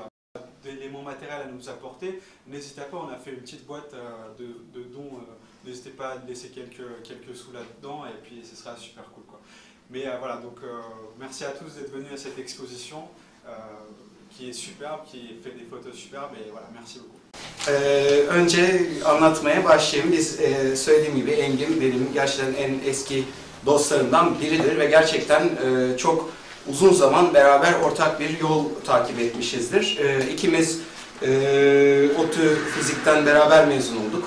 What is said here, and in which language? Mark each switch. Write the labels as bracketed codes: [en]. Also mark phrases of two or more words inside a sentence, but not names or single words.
[fr] D'éléments matériels à nous apporter, n'hésitez pas, on a fait une petite boîte de dons, n'hésitez pas à laisser quelques sous là-dedans et puis ce sera super cool, quoi. Mais voilà, donc merci à tous d'être venus à cette exposition qui est superbe, qui fait des photos superbes et voilà, merci beaucoup. [tr] Önce anlatmaya başlayayım. Biz söylediğim gibi Engin benim gerçekten en eski dostlarımdan biridir ve gerçekten çok uzun zaman beraber ortak bir yol takip etmişizdir. İkimiz ODTÜ fizikten beraber mezun olduk.